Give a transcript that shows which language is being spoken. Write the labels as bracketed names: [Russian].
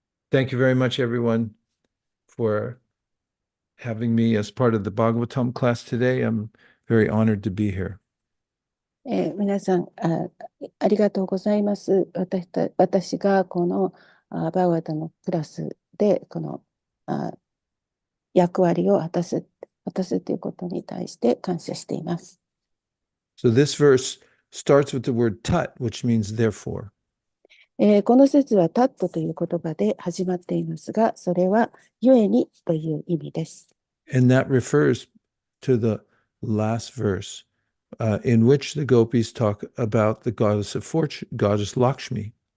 [English] Thank you very much, everyone, for having me as part of the Bhagavatam class today. I'm very honored to be here. [Japanese] 皆さんありがとうございます。私がこのバーワタのクラスでこの役割を果たすということに対して感謝しています。 [English] So this verse starts with the word tat, which means therefore. [Japanese] この説はタットという言葉で始まっていますが、それはゆえにという意味です。 [English] And that refers to the last verse, in which the gopis talk about the goddess of fortune, goddess Lakshmi.